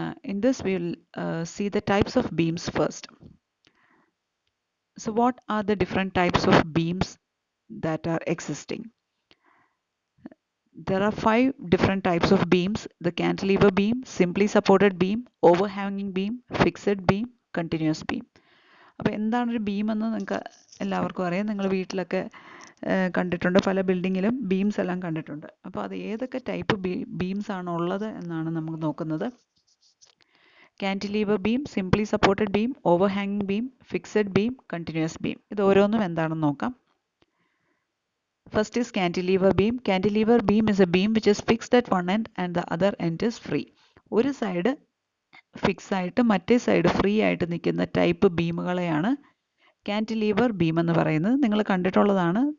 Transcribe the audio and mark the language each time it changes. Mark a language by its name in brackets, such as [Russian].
[English] In this, we will see the types of beams first. So what are the different types of beams that are existing? There are 5 different types of beams: the cantilever beam, simply supported beam, overhanging beam, fixed beam, continuous beam. [Malayalam] അപ്പോൾ എന്താണ് ഒരു beam എന്ന് നിങ്ങൾക്ക് എല്ലാവർക്കും അറിയാം. നിങ്ങൾ വീട്ടിലൊക്കെ കണ്ടിട്ടുണ്ട്, പല ബിൽഡിങ്ങിലും ബീംസ് എല്ലാം കണ്ടിട്ടുണ്ട്. അപ്പോൾ അത് ഏതൊക്കെ ടൈപ്പ് ബീംസ് ആണ് ഉള്ളത് എന്നാണ് നമുക്ക് നോക്കുന്നത്. കാന്റിലീവർ beam, simply supported beam, ഓവർഹാങ്ങിങ് beam, fixed beam, continuous beam. ഇത് ഓരോന്നും എന്താണെന്ന് നോക്കാം. [English] First is cantilever beam. Cantilever beam is a beam which is fixed at one end and the other end is free. [Malayalam] ഒരു സൈഡ് ഫിക്സ് ആയിട്ട് മറ്റേ side free ആയിട്ട് നിൽക്കുന്ന type ബീമുകളെയാണ് കാന്റിലീവർ beam എന്ന് പറയുന്നത്. നിങ്ങൾ കണ്ടിട്ടുള്ളതാണ്.